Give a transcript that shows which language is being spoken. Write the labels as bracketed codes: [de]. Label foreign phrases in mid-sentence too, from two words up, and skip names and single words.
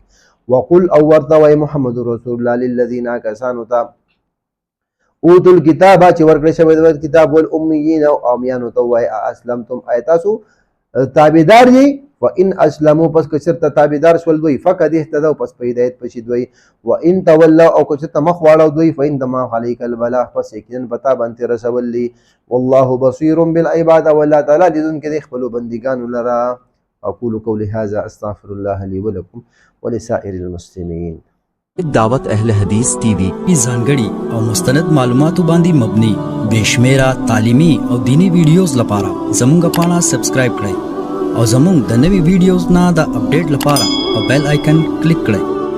[ps] وقل او ورته وای [ar] محمد رسول الله للذین [ps] کسانو ته [ar] اوتوا الکتاب [ps] چې ورکړی شوی د کتاب والامیین او امیانو ته وای [ar] اسلمتم ایتاسو [ps] تابعدار دي [ar] وان اسلموا [ps] پس کچرته تابعدار شول دوی [ar] فقد اهتدوا [ps] پس په هدایت پشي دوی [ar] وان تولوا [ps] او کچرته مخ واړو دوی [ar] فإن ما عليك البلاغ [ps] پس یقینا پتا باندې رسولي [ar] والله بصير بالعباد [ps] والله تعالی لیدونکي د خپلو بندګانو لره [ar] اقول قولي هذا استغفر الله لي ولكم ولسائر المسلمين [ps] دعوت اهل حدیث ٹی وی پی ځانګړي او مستند معلوماتو باندې مبني بشمیره تعلیمي او دینی ویډیوز لپاره زموږ پاڼه سبسکرایب کړئ او زموږ د نوي ویډیوز نه د اپډیټ لپاره په [en] bell icon [ps] کلیک کړئ